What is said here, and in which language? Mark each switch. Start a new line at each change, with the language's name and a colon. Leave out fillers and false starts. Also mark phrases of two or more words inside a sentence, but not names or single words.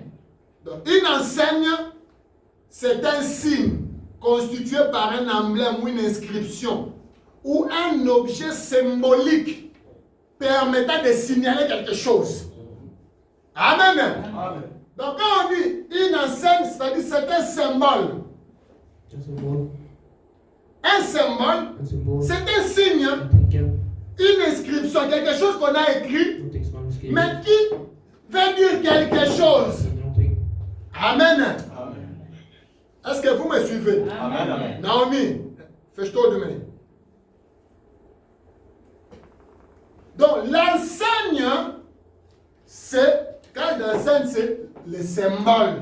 French: Donc, une enseigne, c'est un signe constitué par un emblème ou une inscription ou un objet symbolique permettant de signaler quelque chose. Amen. Amen. Donc, quand on dit une enseigne, c'est-à-dire c'est un symbole.
Swedish: En symbol.
French: Un symbole,
Swedish: En symbol.
French: c'est un signe,
Swedish: En tecken.
French: une inscription, quelque chose qu'on a écrit,
Swedish: Någonting som man har skrivit.
French: mais qui veut dire quelque chose.
Swedish: Eller någonting. Amen. Amen.
French: Est-ce que vous me suivez? Amen. Amen. Naomi, fais-toi de main. Donc, l'enseigne, c'est, quand l'enseigne, c'est le symbole.